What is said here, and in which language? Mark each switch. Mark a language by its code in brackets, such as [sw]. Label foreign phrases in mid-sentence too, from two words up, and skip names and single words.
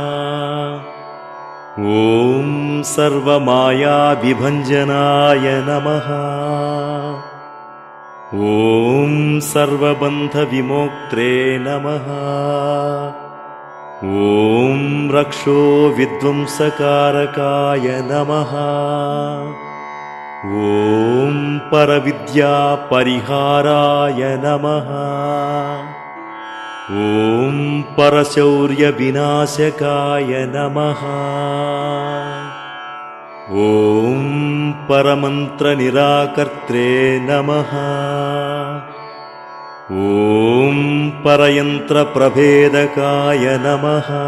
[sa] ఓం సర్వమాయావిభంజనాయ నమః ఓం సర్వబంధవిమోక్త్రే నమః ఓం రక్షో విధ్వంసకారకాయ నమః ఓం పరవిద్యా పరిహారాయ నమః ॐ परशौर्यविनाशकाय नमः। ॐ परमन्त्रनिराकर्त्रे नमः। ॐ परयन्त्रप्रभेदकाय नमः।